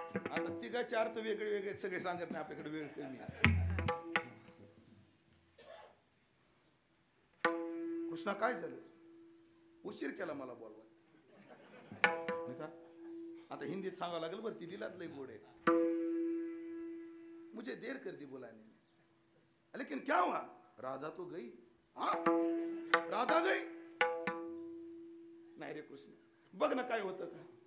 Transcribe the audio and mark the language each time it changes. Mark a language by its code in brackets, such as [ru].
[mr] आता 3 अर्थ वेगळे वेगळे सगळे सांगत नाही. आपल्याकडे वेळ कमी. कृष्णा काय झालं? उशीर केला मला बोलवा. आता हिंदीत सांगावं लागेल बरं. ती दिलात लय गोड आहे. [hi] मुझे देर कर दी बुलाने में, लेकिन क्या हुआ? राधा तो गई. हाँ, राधा गई. [mr] नाही रे कृष्ण, बघ ना काय होतं का.